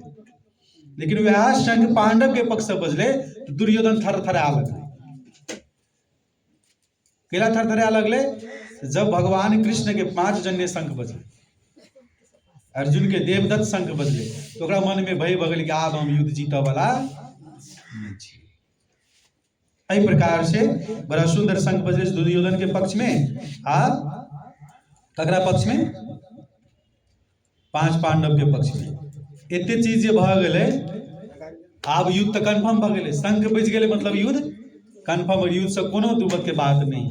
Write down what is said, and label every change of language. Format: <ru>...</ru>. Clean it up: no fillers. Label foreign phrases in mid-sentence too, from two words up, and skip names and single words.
<mai>लेकिन वह शंख पांडव के पक्ष से बजले तो दुर्योधन थर थरा लगले। केला थर थरा लगले? जब भगवान कृष्ण के 5 जन्य शंख बजले, अर्जुन के देवदत्त शंख बजले, तो ओकरा मन में भय भगल कि आब हम युद्ध जीतऽ वाला नहीं छी। एहि प्रकार से बड़ा सुंदर शंख बजले दुर्योधन के पक्ष में आ ककरा पक्ष में? 5 पांडव के पक्ष में। एते चीज जे भ गेलै, आब युद्ध तो कन्फर्म भ गेलै, शंख बज गेलै मतलब युद्ध कन्फर्म, और युद्ध से कोनो दुमत के बात नहीं।</mai>